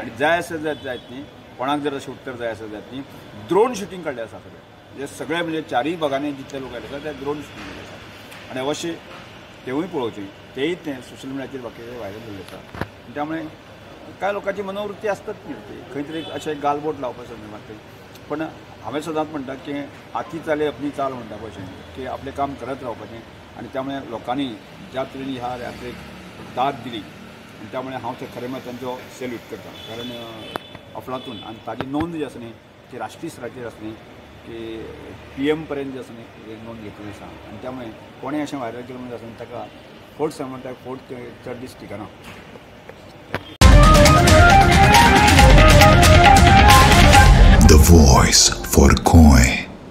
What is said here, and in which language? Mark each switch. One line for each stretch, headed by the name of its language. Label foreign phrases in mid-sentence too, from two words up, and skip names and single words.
Konkani: आनी जाय आसा जायत न्ही कोणाक जर अशें उत्तर जाय आसा जायत न्ही
English: drone shooting
Konkani: काडलें आसा सगळें म्हणजे सगळे म्हणजे 4 भागांनी जितले लोक आयले आसा ते
English: drone shooting
Konkani: केल्लें आसा. आनी अवश्य तेवूय पळोवचें, तेय ते सोशल मिडियाचेर बाकीचे व्हायरल जाल्ले आसा. त्यामुळे कांय लोकांची मनोवृत्ती आसतात न्ही ती खंय तरी अशें गालबोट लावपा संदर्भात. पण हांवें सदांच म्हणटा की
Hindi: हाती चाले अपनी चाल
Konkani: म्हणटा भशेन की आपलें काम करत रावपाचें. आनी त्यामुळे लोकांनी ज्या तरेन ह्या यात्रेक दाद दिली आनी त्यामुळे हांव ते खरें म्हळ्यार तांचो सॅल्यूट करता. कारण अफलातून आनी ताजी नोंद जी आसा न्ही ती राष्ट्रीय स्तराचेर आसा न्ही की PM पर्यंत जी आसा न्ही नोंद घेतली आसा. आनी त्यामुळे कोणें अशें व्हायरल केलें म्हणजे आसा न्ही ताका फोट सांग म्हणटा फोट चड दीस टिकना.
English: The voice for Goy.